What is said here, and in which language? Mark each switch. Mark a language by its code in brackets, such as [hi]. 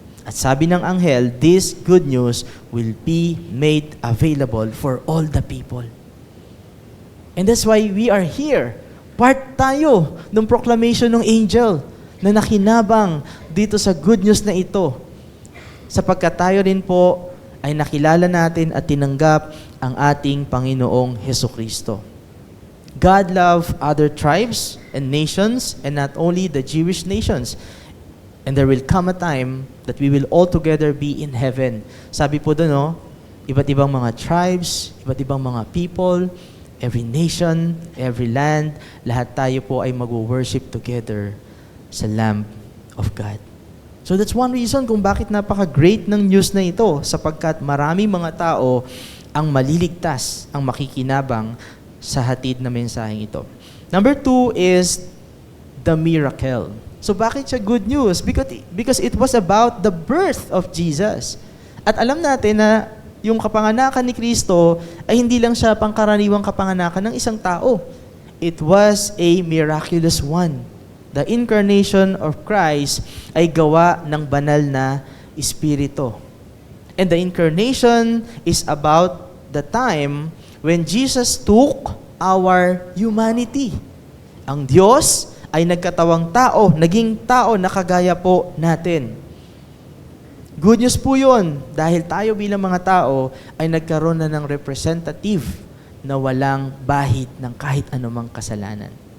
[tl] At sabi ng anghel, [en] this good news will be made available for all the people. And that's why we are here. [tl] Part tayo ng proclamation ng angel na nakinabang dito sa good news na ito. Sapagkat tayo rin po ay nakilala natin at tinanggap ang ating Panginoong Hesukristo. [en] God loved other tribes and nations and not only the Jewish nations. And there will come a time that we will all together be in heaven. [tl] Sabi po doon, no? Iba't ibang mga tribes, iba't ibang mga people, [en] every nation, every land, [tl] lahat tayo po ay mag-worship together sa Lamb of God. [en] So that's one reason [tl] kung bakit napaka-great ng news na ito, sapagkat maraming mga tao ang maliligtas, ang makikinabang sa hatid na mensaheng ito. [en] Number 2 is the miracle. So [tl] bakit siya [en] good news? Because it was about the birth of Jesus. [tl] At alam natin na yung kapanganakan ni Kristo ay hindi lang siya pangkaraniwang kapanganakan ng isang tao. [en] It was a miraculous one. The incarnation of Christ [tl] ay gawa ng banal na Espiritu. [en] And the incarnation is about the time when Jesus took our humanity. [tl] Ang Diyos ay nagkatawang tao, naging tao na kagaya po natin. Good news po yun, dahil tayo bilang mga tao ay nagkaroon na ng representative na walang bahid ng kahit anumang kasalanan.